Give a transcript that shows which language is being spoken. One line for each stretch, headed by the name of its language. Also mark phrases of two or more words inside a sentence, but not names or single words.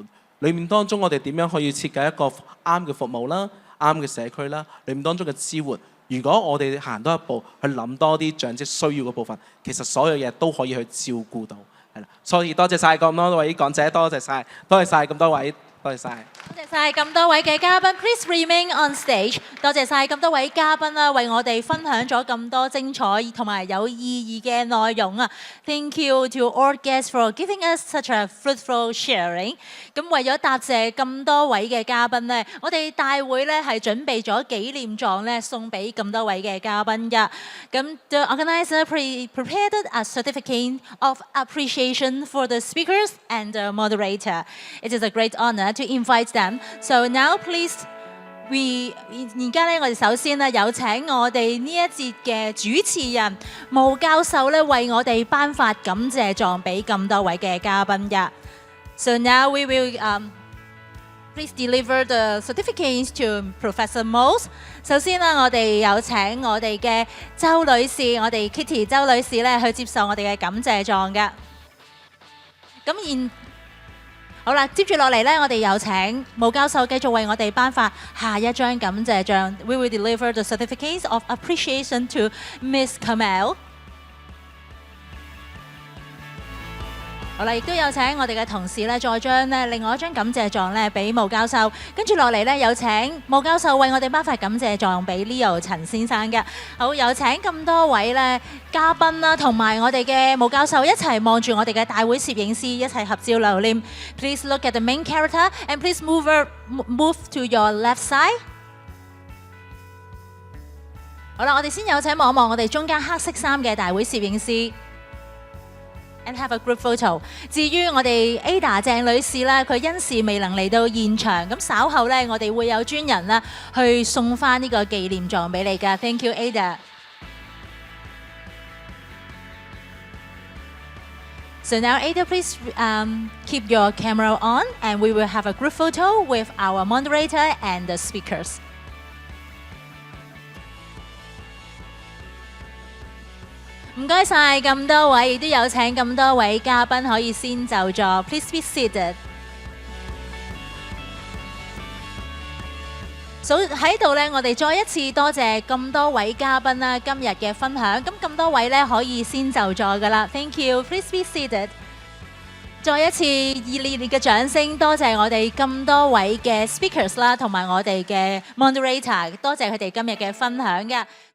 Cantonese: 裡面當中我哋點樣可以設計一個啱嘅服務啦、啱嘅社區啦，裡面當中嘅支援。如果我哋行多一步去諗多啲長者需要嘅部分，其實所有嘢都可以去照顧到，係啦。所以多謝晒咁多位講者，多謝晒咁多位。多謝晒。多謝晒咁多位嘅嘉賓 ，
English: Please remain on stage。
Cantonese: 多謝晒咁多位嘉賓啦，為我哋分享咗咁多精彩同埋有意義嘅內容啊 ！
English: Thank you to all guests for giving us such a fruitful sharing。
Cantonese: 咁為咗答謝咁多位嘅嘉賓呢，我哋大會呢係準備咗紀念狀呢送俾咁多位嘅嘉賓㗎。
English: 咁 the organizer prepared a certificate of appreciation for the speakers and the moderator. It is a great honor to invite them. So now please we
Cantonese: 而家咧，我哋首先咧有請我哋呢一節嘅主持人毛教授咧，為我哋頒發感謝狀俾咁多位嘅嘉賓㗎。
English: So now we will please deliver the certificates to Professor Mose。
Cantonese: 首先啦，我哋有請我哋嘅周女士，我哋 Kitty 周女士咧去接受我哋嘅感謝狀㗎。咁好啦，接住落嚟咧，我哋有請毛教授繼續為我哋頒發下一張感謝狀。
English: We will deliver the certificates of appreciation to Miss Kamel。
Cantonese: 好啦，亦都有請我哋嘅同事咧，再將咧另外一張感謝狀咧俾毛教授。跟住落嚟咧，有請毛教授為我哋頒發感謝狀俾 Leo 陳先生嘅。好，有請咁多位咧嘉賓啦，同埋我哋嘅毛教授一齊望住我哋嘅大會攝影師，一齊合照留念。
English: Please look at the main character and please move to your left side。
Cantonese: 好啦，我哋先有請望一望我哋中間黑色衫嘅大會攝影師。
English: And have a group photo。
Cantonese: 至於我哋 Ada 鄭女士咧，佢因事未能嚟到現場，咁稍後咧我哋會有專人啦去送翻呢個紀念狀俾你㗎。
English: Thank you, Ada。So now, Ada, please keep your camera on, and we will have a group photo with our moderator and the speakers。
Cantonese: 唔該晒咁多位，亦都有請咁多位嘉賓可以先就座。
English: Please be seated。
Cantonese: 喺度咧，我哋再一次多謝咁多位嘉賓啦，今日嘅分享。咁多位咧可以先就座噶啦。
English: Thank you。Please be seated。
Cantonese: 再一次熱烈嘅掌聲，多謝我哋咁多位嘅 speakers 啦，同埋我哋嘅 moderator，多謝佢哋今日嘅分享嘅。